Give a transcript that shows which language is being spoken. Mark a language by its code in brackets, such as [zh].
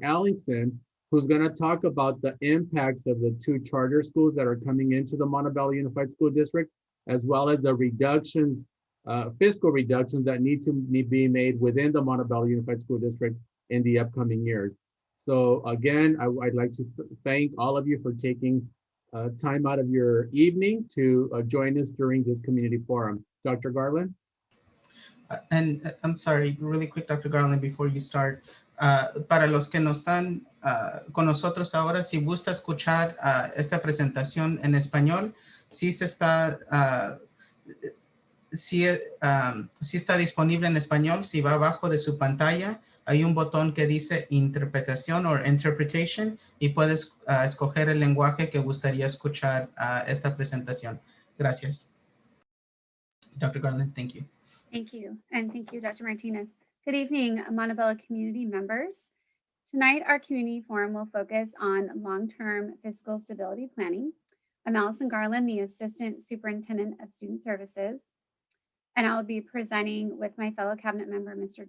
[en] Allingson, who's going to talk about the impacts of the 2 charter schools that are coming into the Montebello Unified School District, as well as the reductions, fiscal reductions that need to be made within the Montebello Unified School District in the upcoming years. So again, I'd like to thank all of you for taking time out of your evening to join us during this community forum. Dr. Garland? And I'm sorry, really quick, Dr. Garland, before you start. [es] Para los que no están con nosotros ahora, si gusta escuchar esta presentación en español, sí está disponible en español. Si va abajo de su pantalla, hay un botón que dice interpretación o interpretation y puedes escoger el lenguaje que gustaría escuchar esta presentación. Gracias. [en] Dr. Garland, thank you. Thank you, and thank you, Dr. Martinez. Good evening, Montebello community members. Tonight, our community forum will focus on long-term fiscal stability planning. I'm Allison Garland, the Assistant Superintendent of Student Services, and I will be presenting with my fellow cabinet member, Mr.